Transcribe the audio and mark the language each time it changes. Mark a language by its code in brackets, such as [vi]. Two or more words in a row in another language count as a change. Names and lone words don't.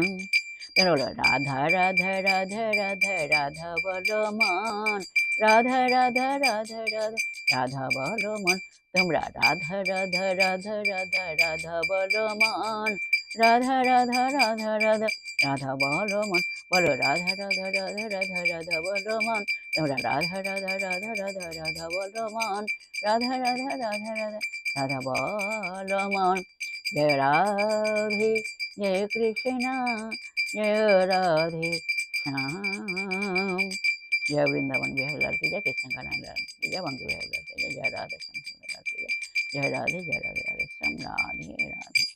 [bn] রাধা রাধা রাধা রাধা রাধা বলো মন, রাধা রাধা রাধা রাধা রাধা বলো মন, তোমরা রাধা রাধা রাধা রাধা রাধা বলো মন, রাধা রাধা রাধা রাধা রাধা বলো মন, বলো রাধা রাধা রাধা রাধা রাধা বলো মন, তোমরা রাধা রাধা রাধা রাধা রাধা বলো মন, রাধা রাধা রাধা রাধা রাধা বলো মন। জয় রাধে জয় কৃষ্ণ জয় রাধে শ্যাম। [hi] जय वृंदावन बिहारी लाल की जय, कृष्ण कान्हा लाल की जय, बंकी बिहारी लाल की जय, जय राधे श्याम लाल की जय, जय राधे राधे श्याम, राधे राधे।